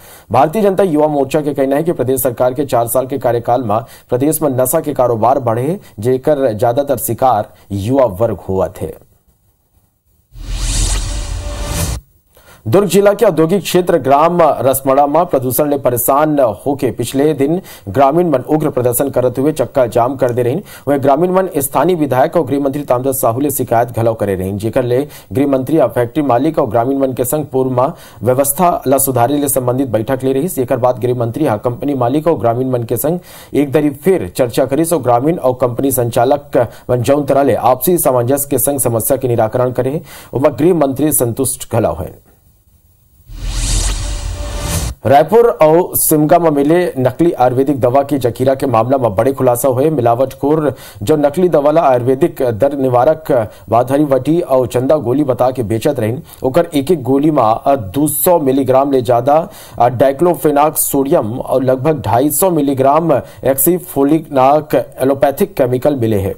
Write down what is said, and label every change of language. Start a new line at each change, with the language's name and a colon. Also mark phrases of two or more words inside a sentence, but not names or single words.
Chhattisgarhi: भारतीय जनता युवा मोर्चा के कहना है कि प्रदेश सरकार के 4 साल के कार्यकाल में प्रदेश में नशा के कारोबार बढ़े, जेकर ज्यादातर शिकार युवा हुआ थे। दुर्ग जिला के औद्योगिक क्षेत्र ग्राम रसमड़ा में प्रदूषण ने परेशान होकर पिछले दिन ग्रामीण मन उग्र प्रदर्शन करते हुए चक्का जाम कर दे रही। वह ग्रामीण मन स्थानीय विधायक और गृह मंत्री ताम्रध्वज साहू ले शिकायत घलव करे रही, जेकर ले गृह मंत्री फैक्ट्री मालिक और ग्रामीण मन के संग पूर्व में व्यवस्था ला सुधारे ले संबंधित बैठक ले रही। एकर बाद गृह मंत्री कंपनी मालिक और ग्रामीण मन के संग एक दरी फिर चर्चा करी और ग्रामीण और कंपनी संचालक जौन तरह ले आपसी सामंजस्य के संग समस्या के निराकरण करे, गृह मंत्री संतुष्ट घलव है। रायपुर और सिमगा में मिले नकली आयुर्वेदिक दवा की जखीरा के मामला में बड़े खुलासा हुए। मिलावटखोर जो नकली दवा ला आयुर्वेदिक दर्द निवारक वाधरी वटी और चंदा गोली बता के बेचत रही, ओकर एक एक गोली में 200 मिलीग्राम ले ज्यादा
English: diclofenac sodium
Chhattisgarhi: और लगभग 250 मिलीग्राम एक्सीफोलिनाक
English: allopathic chemical
Chhattisgarhi: मिले हैं।